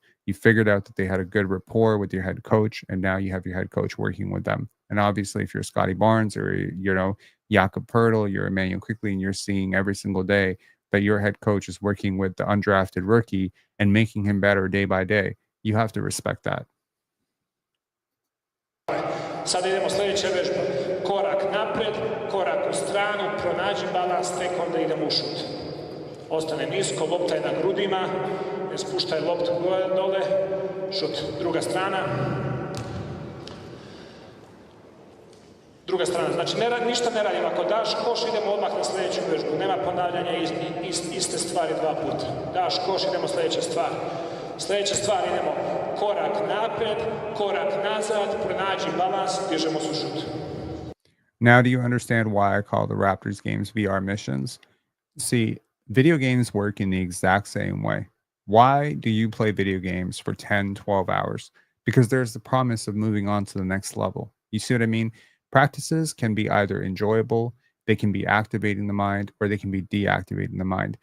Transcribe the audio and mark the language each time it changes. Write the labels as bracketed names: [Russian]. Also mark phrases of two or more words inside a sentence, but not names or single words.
[English] You figured out that they had a good rapport with your head coach. And now you have your head coach working with them. And obviously, if you're Scotty Barnes or, Jakob Pertl, you're Emmanuel Quickley, and you're seeing every single day that your head coach is working with the undrafted rookie and making him better day by day, you have to respect that. [Serbian] Sad idemo sljedeća vežba. Korak napred, korak u stranu, pronađi balans, tek onda idemo u šut. Ostane nisko, lopta je na grudima, ne spuštaj loptu dole, šut. Druga strana. Druga strana, znači ništa ne radim. Ako daš koš, idemo odmah na sljedeću vežbu. Nema ponavljanja iste stvari dva puta. Daš koš, idemo sljedeća stvar. Sljedeća stvar, idemo korak napred, korak nazad, pronađi balans, dižemo se u šut. [English] Now do you understand why I call the Raptors games VR missions? See, video games work in the exact same way. Why do you play video games for 10, 12 hours? Because there's the promise of moving on to the next level. You see what I mean? Practices can be either enjoyable, they can be activating the mind, or they can be deactivating the mind.